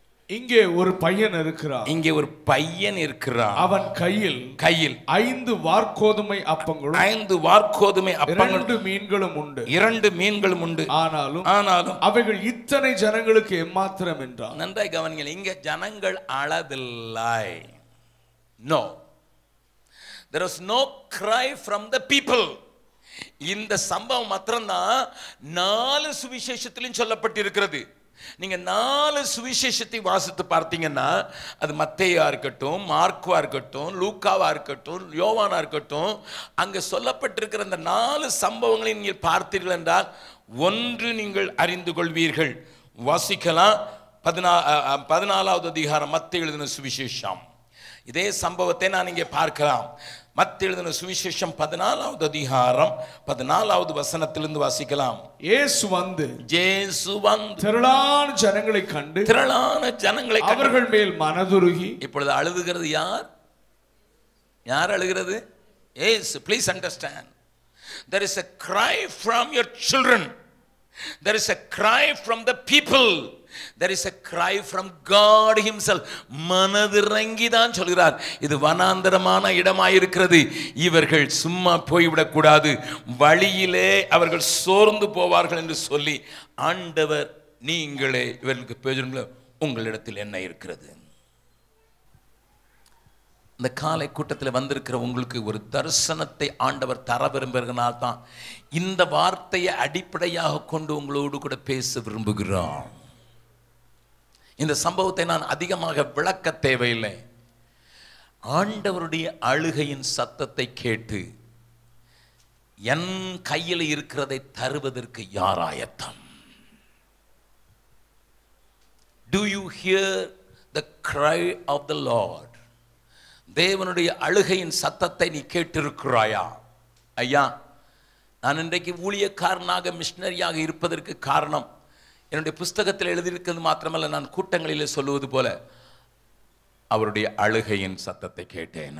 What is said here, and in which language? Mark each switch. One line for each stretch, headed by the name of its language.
Tamil: இங்கே ஒரு பையன் இருக்கிறான். இங்கே ஒரு பையன் இருக்கிறான். அவன் கையில் 5 வார்கோதுமை அப்பங்களும் 5 வார்கோதுமை அப்பங்களும் 2 மீன்களும் உண்டு. 2 மீன்களும் உண்டு. ஆனாலும் அவைகள் இத்தனை ஜனங்களுக்கு எம்மாத்திரம் என்றான். நன்றாய் கவனிங்கள். இங்கே ஜனங்கள் அளவில்லை.
English: No, there was no cry from the people.
Tamil: இந்த சம்பவம் மாத்திரம்தான் 4 சுவிசேஷத்திலும் சொல்லப்பட்டிருக்கிறது. நீங்க 4 சுவிசேஷத்தை வாசித்து பார்த்தீங்கன்னா, அது மத்தேயா இருக்கட்டும், மார்க்குவா இருக்கட்டும், லூக்காவா இருக்கட்டும், யோவானா இருக்கட்டும், அங்க சொல்லப்பட்டிருக்கிற அந்த 4 சம்பவங்களை நீங்கள் பார்த்தீர்கள் என்றால் ஒன்று நீங்கள் அறிந்து கொள்வீர்கள். வாசிக்கலாம். 14வது அதிகாரம் மத்தேயு எழுதின சுவிசேஷம். இதே சம்பவத்தை நான் இங்கே பார்க்கலாம். மத்தேயு எழுதின சுவிசேஷம் 14வது அதிகாரம் 14வது வசனத்திலிருந்து வாசிக்கலாம். இயேசு வந்து திரளான ஜனங்களை கண்டு அவர்கள் மேல் மனதுருகி. இப்பொழுது அழுதுகிறது யார்? யார் அழுகிறது? இயேசு.
English: Please understand, there is a cry from your children, there is a cry from the people, there is a cry from God himself.
Tamil: மனதிறங்கி தான் சொல்கிறார், இது வனாந்தரமான இடமாயிருக்கிறது, இவர்கள் சும்மா போய்விடக் கூடாது, வழியிலே அவர்கள் சோர்ந்து போவார்கள் என்று சொல்லி ஆண்டவர் நீங்களே இவர்களுக்கு பேசுங்கள், உங்களிடத்தில் என்ன இருக்கிறது? இந்த காலை கூட்டத்தில் வந்திருக்கிற உங்களுக்கு ஒரு தரிசனத்தை ஆண்டவர் தர விரும்புகிறனால் தான் இந்த வார்த்தையை அடிப்படையாக கொண்டு உங்களோடு கூட பேச விரும்புகிறோம். இந்த சம்பவத்தை நான் அதிகமாக விளக்க தேவையில்லை. ஆண்டவருடைய அழுகையின் சத்தத்தை கேட்டு என் கையில் இருக்கிறதை தருவதற்கு யார் ஆயத்தம்?
English: Do you hear the cry of the Lord?
Tamil: தேவனுடைய அழுகையின் சத்தத்தை நீ கேட்டிருக்கிறாயா? ஐயா, நான் இன்றைக்கு ஊழியக்காரனாக மிஷனரியாக இருப்பதற்கு காரணம் என்னுடைய புஸ்தகத்தில் எழுதியிருக்கிறது மாத்திரமல்ல, நான் கூட்டங்களிலே சொல்லுவது போல அவருடைய அழுகையின் சத்தத்தை கேட்டேன்.